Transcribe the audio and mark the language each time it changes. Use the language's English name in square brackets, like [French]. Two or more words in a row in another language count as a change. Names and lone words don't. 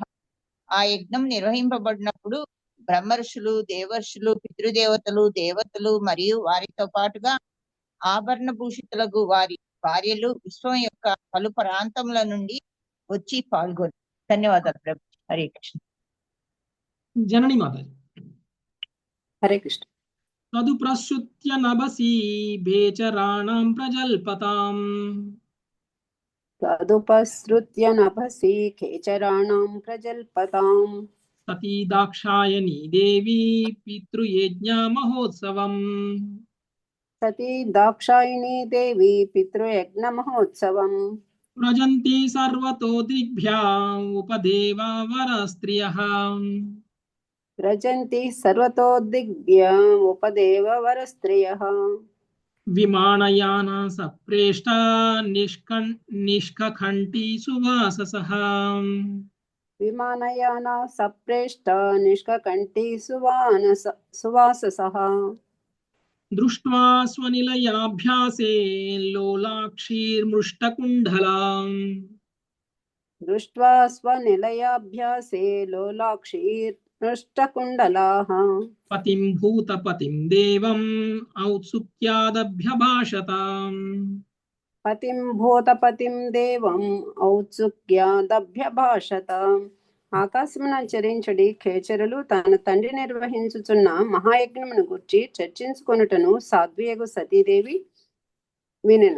[Telugu] ఆ యజ్ఞం నిర్వహింపబడినప్పుడు బ్రహ్మర్షులు, దేవర్షులు, పితృదేవతలు, దేవతలు మరియు వారితో పాటుగా ఆభరణ భూషితులకు వారి భార్యలు విశ్వం యొక్క పలు ప్రాంతముల నుండి వచ్చి పాల్గొని. ధన్యవాదాలు ప్రభు. హరే కృష్ణ. జనని మాతాజీ. హరే కృష్ణ. [Sanskrit] తదు ప్రశ్రుత్య నభసి భేచరాణాం ప్రజల్పతాం तदुपसृत्य नभसि खेचराणां प्रजल्पताम् సతీ దాక్షాయణీ దేవి పితృయజ్ఞ మహోత్సవం सती दाक्षायिणी देवी पितृयज्ञमहोत्सवम् వ్రజంతి సర్వతో దిగ్భ్యా ఉపదేవా వరస్త్రియః व्रजन्ति सर्वतोद्दिग्भ्य उपदेव वरस्त्रियः విమానయాన సప్రేష్టా నిష్కఖంటీ సువాససః विमानयाना सप्रेष्टा निष्ककण्ठी सुवाससः దృష్ట్వా స్వనిలయాభ్యాసే లోలాక్షీర్మృష్టకుండలాం दृष्ट्वा स्वनिलयाभ्यासे लोलाक्षीर्मृष्टकुण्डलाः పతిం భూతపతిం దేవం ఔత్సుక్యాదభ్యభాషతాం పతిం భూతపతిం దేవం ఔత్సుక్యాదభ్యభాషత [Telugu] ఆకాశమున చరించడి ఖేచరులు తన తండ్రి నిర్వహించుచున్న మహాయజ్ఞమును గుర్చి చర్చించుకొనుటను సాధ్వియగు సతీదేవి వినెను.